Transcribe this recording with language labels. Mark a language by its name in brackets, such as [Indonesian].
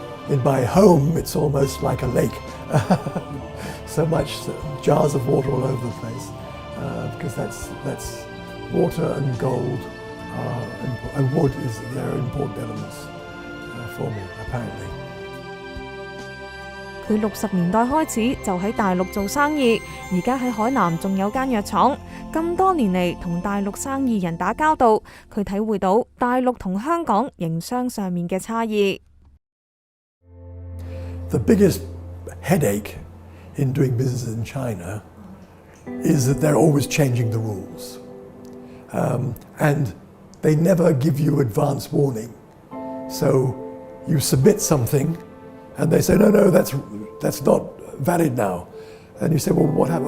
[English] In my home, it's almost like a lake. So much jars of water all over the place. Because that's water and gold and wood is they're important elements for me apparently. [Cantonese] 佢60年代開始就喺大陸做生意，而家喺海南仲有間藥廠。咁多年嚟同大陸生意人打交道，佢體會到大陸同香港營商上面嘅差異。 [English] The biggest headache in doing business in China is that they're always changing the rules, and they never give you advance warning. So you submit something, and they say, no, that's not valid now. And you say, well, what happened?